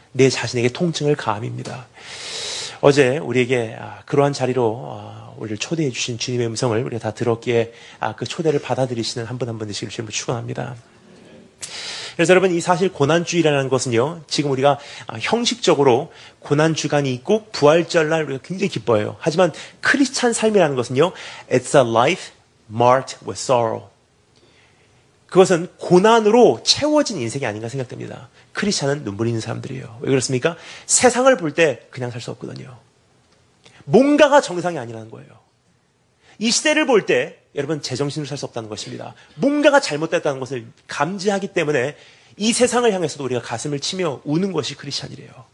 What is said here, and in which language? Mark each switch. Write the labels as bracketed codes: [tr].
[ko] 내 자신에게 통증을 가함입니다. 어제 우리에게 그러한 자리로 우리를 초대해 주신 주님의 음성을 우리가 다 들었기에 그 초대를 받아들이시는 한 분 한 분 되시길 주님을 축원합니다. 그래서 여러분, 이 사실 고난주일이라는 것은요, 지금 우리가 형식적으로 고난주간이 있고 부활절날 우리가 굉장히 기뻐해요. 하지만 크리스찬 삶이라는 것은요, [en] it's a life marked with sorrow. [ko] 그것은 고난으로 채워진 인생이 아닌가 생각됩니다. 크리스찬은 눈물이 있는 사람들이에요. 왜 그렇습니까? 세상을 볼 때 그냥 살 수 없거든요. 뭔가가 정상이 아니라는 거예요. 이 시대를 볼 때 여러분, 제정신으로 살 수 없다는 것입니다. 뭔가가 잘못됐다는 것을 감지하기 때문에 이 세상을 향해서도 우리가 가슴을 치며 우는 것이 크리스찬이래요.